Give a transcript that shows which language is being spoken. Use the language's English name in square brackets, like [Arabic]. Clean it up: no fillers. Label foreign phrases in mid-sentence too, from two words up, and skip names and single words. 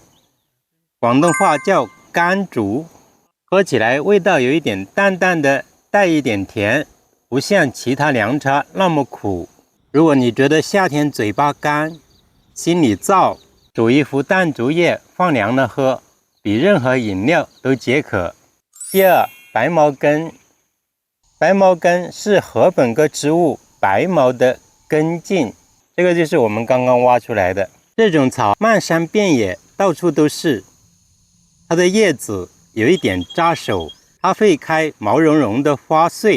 [Chinese] 廣東話叫甘竹，喝起來味道有一點淡淡的，帶一點甜，不像其他涼茶那麼苦。如果你覺得夏天嘴巴乾、心裡燥，煮一壺淡竹葉放涼了喝，比任何飲料都解渴。第二，白茅根。白茅根是禾本科植物白茅的根茎，這個就是我們剛剛挖出來的。這種草漫山遍野，到處都是。它的葉子有一點扎手，它會開毛茸茸的花穗。